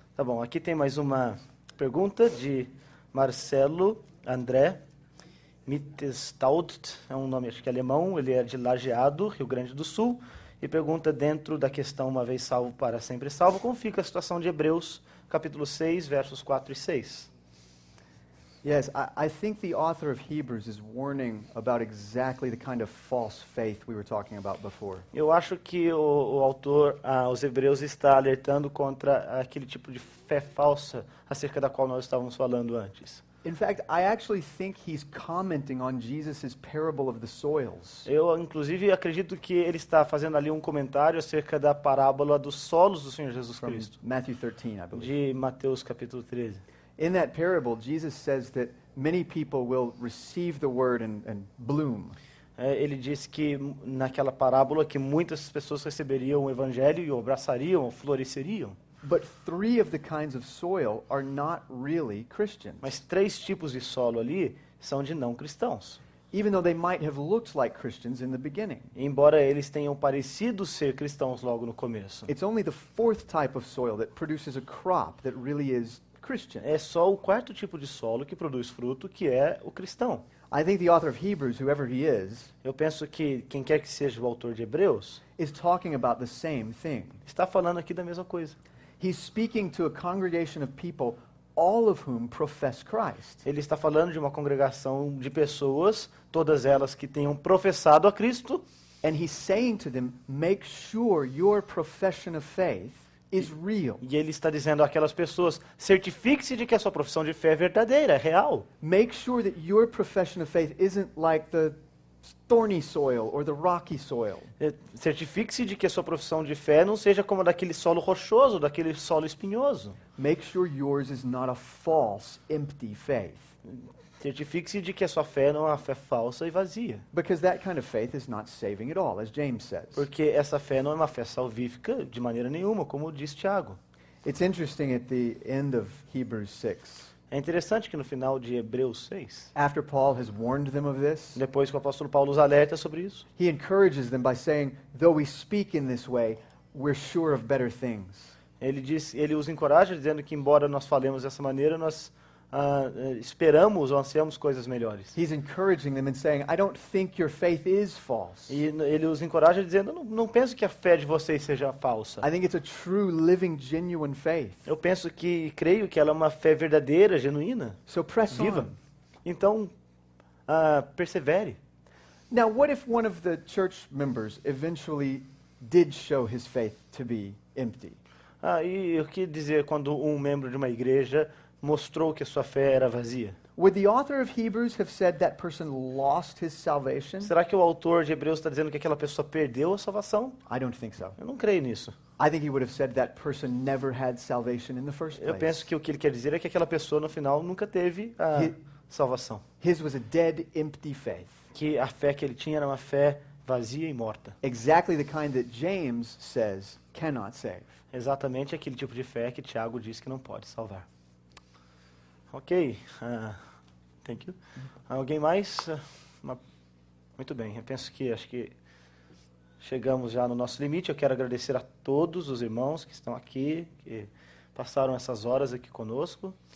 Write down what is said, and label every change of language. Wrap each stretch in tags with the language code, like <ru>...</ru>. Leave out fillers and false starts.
<pt>Tá bom, aqui tem mais uma pergunta de Marcelo André Mittestaud, é um nome acho que alemão, ele é de Lajeado, Rio Grande do Sul, e pergunta dentro da questão uma vez salvo para sempre salvo, como fica a situação de Hebreus, capítulo 6, versos 4 e 6.</pt> <en>Yes, I think the author of Hebrews is warning about exactly the kind of false faith we were talking about before.</en> <pt>Eu acho que o autor, os Hebreus, está alertando contra aquele tipo de fé falsa acerca da qual nós estávamos falando antes.</pt> <en>In fact, I actually think he's commenting on Jesus' parable of the soils.</en> <pt>Eu, inclusive, acredito que ele está fazendo ali um comentário acerca da parábola dos solos do Senhor Jesus</pt> <en>From</en> <pt>Cristo,</pt> <en>Matthew 13, I believe.</en> <pt>de Mateus capítulo 13.</pt> <en>In that parable, Jesus says that many people will receive the word and bloom.</en> <pt>Ele disse que naquela parábola que muitas pessoas receberiam o evangelho e o abraçariam, floresceriam.</pt> <en>But 3 of the kinds of soil are not really Christians.</en> <pt>Mas 3 tipos de solo ali são de não cristãos.</pt> <en>Even though they might have looked like Christians in the beginning.</en> <pt>Embora eles tenham parecido ser cristãos logo no começo.</pt> <en>It's only the 4th type of soil that produces a crop that really is Christian.</en> <pt>É só o 4º tipo de solo que produz fruto, que é o cristão.</pt> <en>I think the author of Hebrews, whoever he is</en> <pt>Eu penso que quem quer que seja o autor de Hebreus</pt> <en>talking about the same thing.</en> <pt>está falando aqui da mesma coisa.</pt> <en>He's speaking to a congregation of people, all of whom profess Christ.</en> <pt>Ele está falando de uma congregação de pessoas, todas elas que tenham professado a Cristo,</pt> <en>And he's saying to them, make sure your profession of faith is real.</en> <pt>e ele está dizendo àquelas pessoas, certifique-se de que a sua profissão de fé é verdadeira, é real.</pt> <en>Make sure that your profession of faith isn't like the thorny soil or the rocky soil.</en> <pt>Certifique-se de que a sua profissão de fé não seja como a daquele solo rochoso, daquele solo espinhoso.</pt> <en>Make sure yours is not a false, empty faith.</en> <pt>Certifique-se de que a sua fé não é uma fé falsa e vazia.</pt> <en>Because that kind of faith is not saving at all, as James says.</en> <pt>Porque essa fé não é uma fé salvífica de maneira nenhuma, como diz Tiago.</pt> <en>It's interesting at the end of Hebrews 6.</en> <pt>É interessante que no final de Hebreus 6,</pt> <en>After Paul has warned them of this,</en> <pt>depois que o apóstolo Paulo os alerta sobre isso,</pt> <en>he encourages them by saying, though we speak in this way, we're sure of better things.</en> <pt>ele os encoraja dizendo que embora nós falemos dessa maneira, nós esperamos ou ansiamos coisas melhores.</pt> <en>He's encouraging them and saying, I don't think your faith is false.</en> <pt>E ele os encoraja dizendo, não penso que a fé de vocês seja falsa.</pt> <en>I think it's a true, living, genuine faith.</en> <pt>Eu penso creio que ela é uma fé verdadeira, genuína,</pt> <en>So press</en> <pt>viva.</pt> <en>on.</en> <pt>Então, persevere.</pt> <en>Now, what if one of the church members eventually did show his faith to be empty?</en> <pt>E o que dizer quando um membro de uma igreja mostrou que a sua fé era vazia?</pt> <en>Would the author of Hebrews have said that person lost his salvation?</en> <pt>Será que o autor de Hebreus está dizendo que aquela pessoa perdeu a salvação?</pt> <en>I don't think so.</en> <pt>Eu não creio nisso.</pt> <en>I think he would have said that person never had salvation in the first</en> <pt>Eu penso</pt> <en>place.</en> <pt>que o que ele quer dizer é que aquela pessoa no final nunca teve a salvação.</pt> <en>His was a dead, empty faith.</en> <pt>Que a fé que ele tinha era uma fé vazia e morta.</pt> <en>Exactly the kind that James says cannot save.</en> <pt>Exatamente aquele tipo de fé que Tiago diz que não pode salvar. Ok.</pt> <en>Thank you.</en> <pt>Alguém mais? Muito bem. Eu penso que acho que chegamos já no nosso limite. Eu quero agradecer a todos os irmãos que estão aqui, que passaram essas horas aqui conosco.</pt>